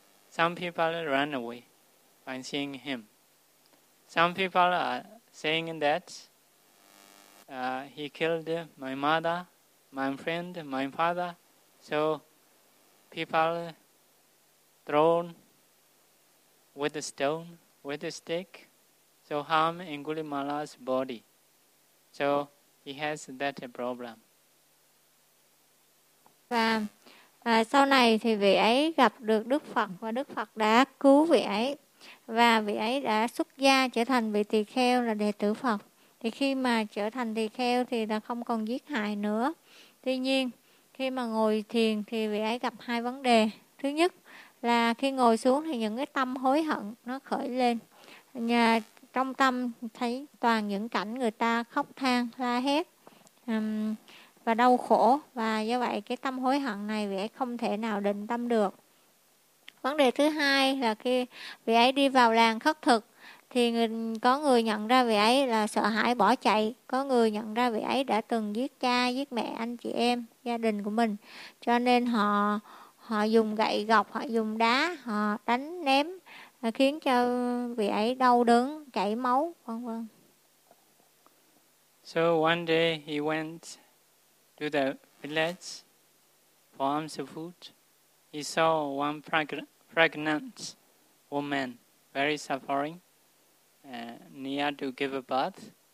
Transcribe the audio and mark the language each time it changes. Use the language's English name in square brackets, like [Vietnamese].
[English] Some people run away by seeing him. Some people are saying that he killed my mother, my friend, my father. So people thrown with a stone, with a stick, so harm Angulimala's body. So he has that problem. [Vietnamese] Và sau này thì vị ấy gặp được Đức Phật và Đức Phật đã cứu vị ấy và vị ấy đã xuất gia trở thành vị tỳ kheo là đệ tử Phật. Thì khi mà trở thành tỳ kheo thì đã không còn giết hại nữa. Tuy nhiên, khi mà ngồi thiền thì vị ấy gặp hai vấn đề. Thứ nhất là khi ngồi xuống thì những cái tâm hối hận nó khởi lên. Nhà trong tâm thấy toàn những cảnh người ta khóc than, la hét và đau khổ. Và do vậy cái tâm hối hận này vị ấy không thể nào định tâm được. Vấn đề thứ hai là khi vị ấy đi vào làng khất thực thì có người nhận ra vị ấy là sợ hãi bỏ chạy. Có người nhận ra vị ấy đã từng giết cha, giết mẹ, anh chị em, gia đình của mình. Cho nên họ dùng gậy gộc, họ dùng đá, họ đánh ném, khiến cho vị ấy đau đớn, chảy máu, vân vân. [English] So one day he went to the village for arms of food. He saw one pregnant woman very suffering, near to give a birth.